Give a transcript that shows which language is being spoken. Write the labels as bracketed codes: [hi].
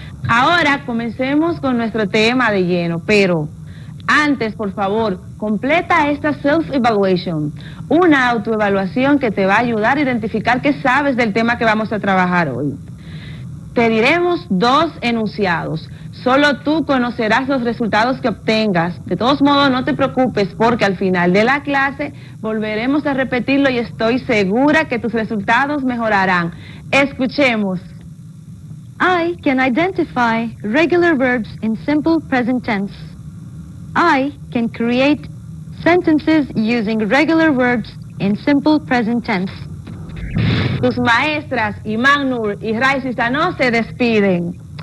[es] Ahora comencemos con nuestro tema de lleno, pero antes, por favor, completa esta self-evaluation, una autoevaluación que te va a ayudar a identificar qué sabes del tema que vamos a trabajar hoy. Te diremos 2 enunciados. Solo tú conocerás los resultados que obtengas. De todos modos, no te preocupes porque al final de la clase volveremos a repetirlo y estoy segura que tus resultados mejorarán. Escuchemos. [en] I can identify regular verbs in simple present tense. I can create sentences using regular verbs in simple present tense. [es] Tus maestras Imán Nur y Raiza Sanó se despiden.